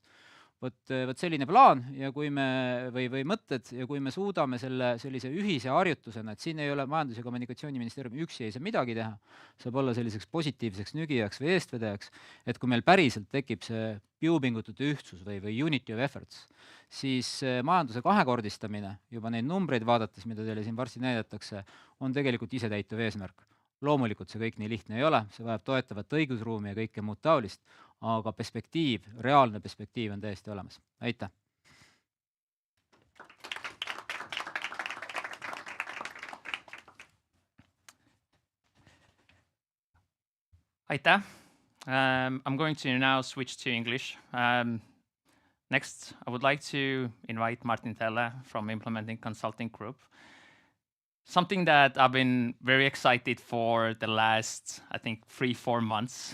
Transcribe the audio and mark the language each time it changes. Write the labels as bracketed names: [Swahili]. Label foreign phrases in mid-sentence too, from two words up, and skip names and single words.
[Estonian] Vot selline plaan ja kui me, või mõtted ja kui me suudame sellise ühise harjutusena, et siin ei ole Majandus- ja Kommunikatsiooniministeerium üksi ei saa midagi teha, saab olla selliseks positiivseks nügijaks või eestvedajaks, et kui meil päriselt tekib see jõupingutute ühtsus või [English] unity of efforts, [Estonian] siis majanduse kahekordistamine, juba neid numbreid vaadates, mida teile siin varsti näidatakse, on tegelikult isetäituv eesmärk. Loomulikult see kõik nii lihtne ei ole, see vajab toetavat õigusruumi ja kõike muud taolist, aga perspektiiv, reaalne perspektiiv on täiesti olemas. Aitäh! Aitäh! [English] I'm going to now switch to English. Next, I would like to invite Martin Thelle from Implementation Consulting Group. Something that I've been very excited for the last, I think, 3-4 months.